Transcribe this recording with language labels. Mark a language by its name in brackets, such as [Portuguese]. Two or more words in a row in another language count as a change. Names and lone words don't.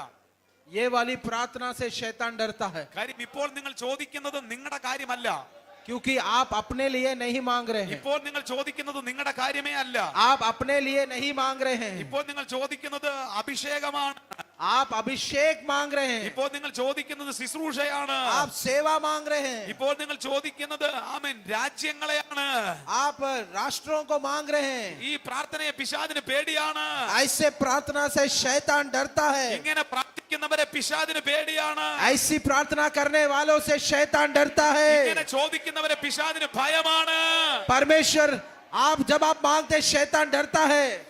[Hindi] ये वाली प्रार्थना से शैतान डरता है, [Malayalam] കാര്യം ഇപ്പോൾ നിങ്ങൾ ചോദിക്കുന്നത് നിങ്ങളുടെ കാര്യമല്ല. [Hindi] क्योंकि आप अपने लिए नहीं मांग रहे हैं, [Malayalam] ഇപ്പോൾ നിങ്ങൾ ചോദിക്കുന്നത് നിങ്ങളുടെ കാര്യമേ അല്ല. [Hindi] आप अपने लिए नहीं मांग रहे हैं, [Malayalam] ഇപ്പോൾ നിങ്ങൾ ചോദിക്കുന്നത് അഭിഷേകമാണ്. [Hindi] आप अभिषेक मांग रहे हैं, [Malayalam] ഇപ്പോൾ നിങ്ങൾ ചോദിക്കുന്നത് ശുശ്രൂഷയാണ്. [Hindi] आप सेवा मांग रहे हैं, [Malayalam] ഇപ്പോൾ നിങ്ങൾ ചോദിക്കുന്നത് ആമേൻ രാജ്യങ്ങളെയാണ്. [Hindi] आप राष्ट्रों को मांग रहे हैं. [Malayalam] ഈ പ്രാർത്ഥനയെ പിശാചിന് പേടിയാണ്. [Hindi] ऐसे प्रार्थना से शैतान डरता है, [Malayalam] ഇങ്ങനെ പ്രാർത്ഥിക്കുന്നവരെ പിശാചിന് പേടിയാണ്. [Hindi] ऐसी प्रार्थना करने वालों से शैतान डरता है. [Malayalam] ഇങ്ങനെ ചോദിക്കുന്നവരെ പിശാചിന് ഭയമാണ്. [Hindi] परमेश्वर, आप जब आप मांगते शैतान डरता है.